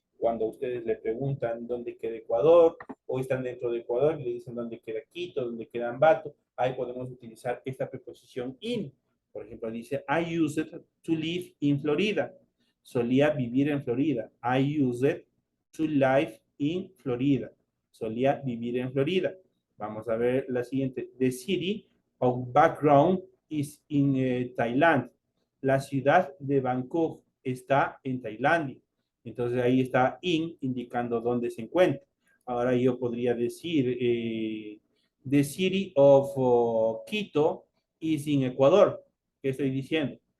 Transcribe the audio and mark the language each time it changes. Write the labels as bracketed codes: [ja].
[es] Cuando ustedes le preguntan dónde queda Ecuador o están dentro de Ecuador y le dicen dónde queda Quito, dónde queda Ambato, ahí podemos utilizar esta preposición in. Por ejemplo, dice, [en] I used to live in Florida. [es] Solía vivir en Florida. [en] I used to live in Florida. [es] Solía vivir en Florida. Vamos a ver la siguiente. [en] The city of background is in Thailand. [es] La ciudad de Bangkok está en Tailandia. Entonces ahí está in indicando dónde se encuentra. Ahora yo podría decir [en] the city of Quito is in Ecuador. [es] ¿Qué estoy diciendo?